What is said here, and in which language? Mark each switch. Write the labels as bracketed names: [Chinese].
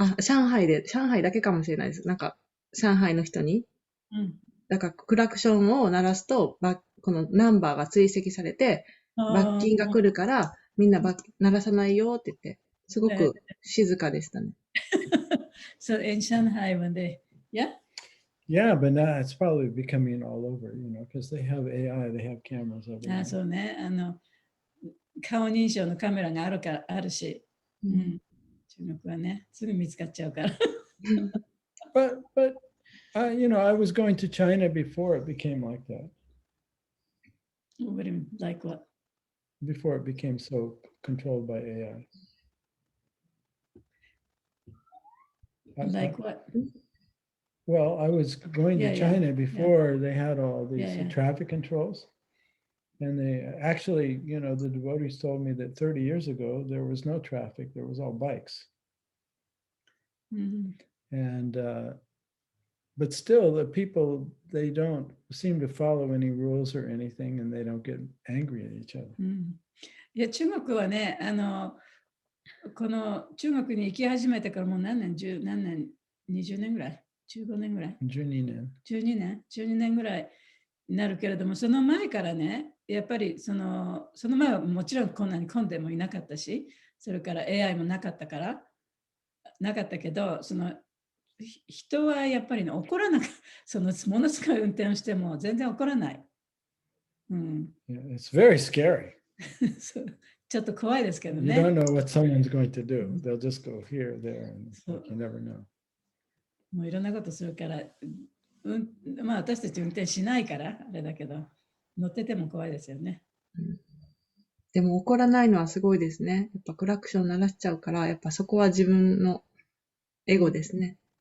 [Japanese] 上海だけかもしれないです。なんか上海の人に。だからクラクションを鳴らすと、このナンバーが追跡されて、罰金が来るから、みんな鳴らさないよって言って、すごく静かでしたね。 [English] So in Shanghai when they, yeah? Yeah, but now it's probably becoming all over, because they have AI, they have cameras everywhere. [Japanese] そうね。顔認証のカメラがあるし、中国はね、すぐ見つかっちゃうから。 [English] But I was going to China before it became like that. What do you mean, like what? Before it became so controlled by AI. Like what? Well, I was going to China before they had all these traffic controls. And they actually, the devotees told me that 30 years ago, there was no traffic, there was all bikes. And, but still, the people, they don't seem to follow any rules or anything, and they don't get angry at each other. [Japanese] いや、中国はね、この中国に行き始めてからもう何年、20年ぐらい ?15 年ぐらい 12 年ぐらいになるけれども、その前からね、やっぱりその前はもちろんこんなに混んでもいなかったし、それから AI もなかったけど、人はやっぱり、ね、怒らなく、ものすごい運転をしても全然怒らない。 [English] Yeah, it's very scary. [Japanese] ちょっと怖いですけどね。 [English] You don't know what someone's going to do. They'll just go here, there, and you never know. [Japanese] もういろんなことするから、まあ私たち運転しないからあれだけど、乗ってても怖いですよね。でも怒らないのはすごいですね。やっぱクラクション鳴らしちゃうから、やっぱそこは自分のエゴですね。